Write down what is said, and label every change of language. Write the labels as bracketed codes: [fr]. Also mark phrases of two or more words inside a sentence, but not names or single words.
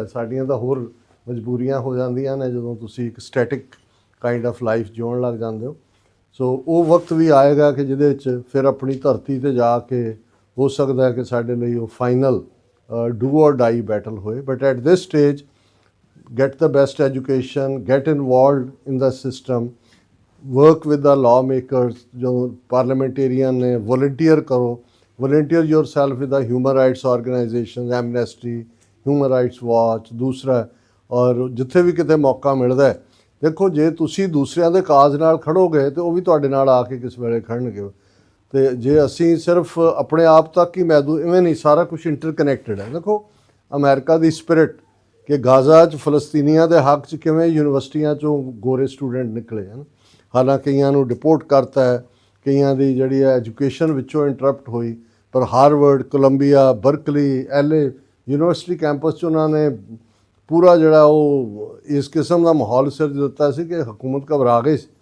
[pa] ਸਾਡੀਆਂ ਤਾਂ ਹੋਰ ਮਜਬੂਰੀਆਂ ਹੋ ਜਾਂਦੀਆਂ ਨੇ ਜਦੋਂ ਤੁਸੀਂ ਇੱਕ [en] static kind of life [pa] ਜਿਉਣ ਲੱਗ ਜਾਂਦੇ ਹੋ। ਸੋ ਉਹ ਵਕਤ ਵੀ ਆਏਗਾ ਕਿ ਜਿਹਦੇ 'ਚ ਫਿਰ ਆਪਣੀ ਧਰਤੀ 'ਤੇ ਜਾ ਕੇ ਹੋ ਸਕਦਾ ਹੈ ਕਿ ਸਾਡੇ ਲਈ ਉਹ [en] final do or die battle [pa] ਹੋਏ। [en] But at this stage get the best education, get involved in the system, work with the lawmakers, जो parliamentarian ने volunteer करो, volunteer yourself with the human rights organizations, Amnesty, Human Rights Watch। [hi] दूसरा और [pa] ਜਿੱਥੇ ਵੀ ਕਿਤੇ ਮੌਕਾ ਮਿਲਦਾ ਹੈ, ਦੇਖੋ ਜੇ ਤੁਸੀਂ ਦੂਸਰਿਆਂ ਦੇ ਕਾਜ਼ ਨਾਲ ਖੜੋਗੇ ਤੇ ਉਹ ਵੀ ਤੁਹਾਡੇ ਨਾਲ ਆ ਕੇ ਕਿਸ ਵੇਲੇ ਖੜਨਗੇ। ਤੇ ਜੇ ਅਸੀਂ ਸਿਰਫ ਆਪਣੇ ਆਪ ਤੱਕ ਹੀ ਮਹਿਦੂਦ, ਇਵੇਂ ਨਹੀਂ, ਸਾਰਾ ਕੁਝ ਇੰਟਰਕਨੈਕਟਡ ਹੈ। ਦੇਖੋ ਅਮਰੀਕਾ ਦੀ ਸਪਿਰਿਟ ਕਿ ਗਾਜ਼ਾ 'ਚ ਫਲਸਤੀਨੀਆਂ ਦੇ ਹੱਕ 'ਚ ਕਿਵੇਂ ਯੂਨੀਵਰਸਿਟੀਆਂ 'ਚੋਂ ਗੋਰੇ ਸਟੂਡੈਂਟ ਨਿਕਲੇ ਹਨ, ਹਾਲਾਂਕਿ ਕਈਆਂ ਨੂੰ ਡਿਪੋਰਟ ਕਰਤਾ ਹੈ, ਕਈਆਂ ਦੀ ਜਿਹੜੀ ਹੈ ਐਜੂਕੇਸ਼ਨ ਵਿੱਚੋਂ ਇੰਟਰਪਟ ਹੋਈ, ਪਰ ਹਾਰਵਰਡ, ਕੋਲੰਬੀਆ, ਬਰਕਲੀ, [en] LA university campus [pa] 'ਚ ਉਹਨਾਂ ਨੇ ਪੂਰਾ ਜਿਹੜਾ ਉਹ ਇਸ ਕਿਸਮ ਦਾ ਮਾਹੌਲ ਸਿਰਜ ਦਿੱਤਾ ਸੀ ਕਿ ਹਕੂਮਤ ਘਬਰਾ ਗਈ ਸੀ।